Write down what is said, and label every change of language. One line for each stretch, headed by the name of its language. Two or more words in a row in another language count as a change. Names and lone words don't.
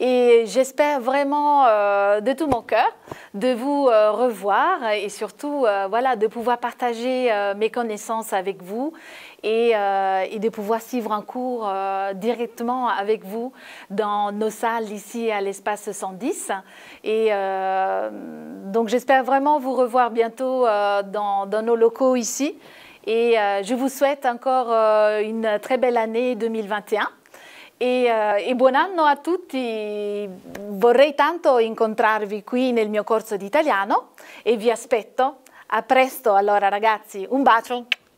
French: Et j'espère vraiment de tout mon cœur de vous revoir et surtout voilà, de pouvoir partager mes connaissances avec vous et de pouvoir suivre un cours directement avec vous dans nos salles ici à l'espace 110. Et donc j'espère vraiment vous revoir bientôt dans nos locaux ici. Et je vous souhaite encore une très belle année 2021.
Italian: E buon anno a tutti, vorrei tanto incontrarvi qui nel mio corso di italiano e vi aspetto. A presto, allora ragazzi, un bacio!